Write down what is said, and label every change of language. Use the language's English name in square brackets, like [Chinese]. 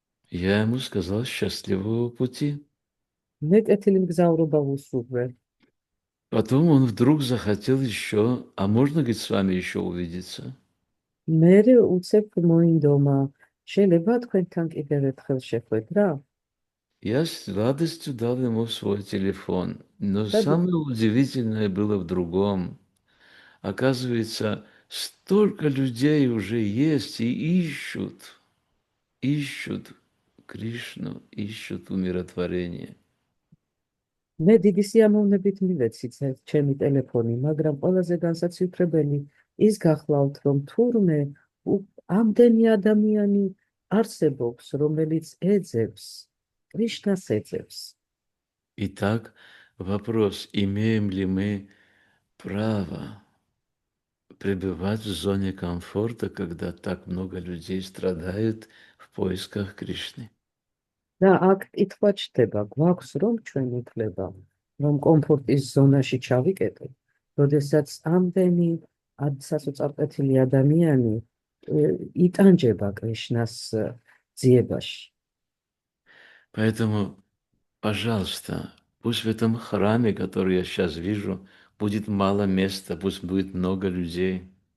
[Russian] Я ему сказал: счастливого пути. [Georgian] მე კეთილი მგზავრობა ვუსურვე. [Russian] Потом он вдруг захотел еще: а можно, говорит, с вами еще увидеться? [Georgian] მერე უცებ მოინდომა, შეიძლება თქვენთან კიდევ ერთხელ შეხვედრა? [Russian] Я с радостью дал ему свой телефон. Но Да, самое удивительное было в другом. Оказывается, столько людей уже есть и ищут Кришну, ищут умиротворение. [Georgian] მე დიდი სიამოვნებით მივეცით ჩემი ტელეფონი, მაგრამ ყველაზე განსაცვიფრებელი ის გახლავთ, რომ თურმე ამდენი ადამიანი არსებობს, რომელიც ეძებს, კრიშნას ეძებს. [Russian] Итак, вопрос: имеем ли мы право пребывать в зоне комфорта, когда так много людей страдают в поисках Кришны? [Georgian] და აქ კითხვა ჩდება, გვაქვს რომ ჩვენ უფლება, რომ კომფორტის ზონაში ჩავიკეტოთ, როდესაც ამდენი სასოწარკვეთილი ადამიანი იტანჯება კრიშნას ძიებაში. [Russian] Поэтому, пожалуйста, пусть в этом храме, который я сейчас вижу, будет мало места, пусть будет много людей.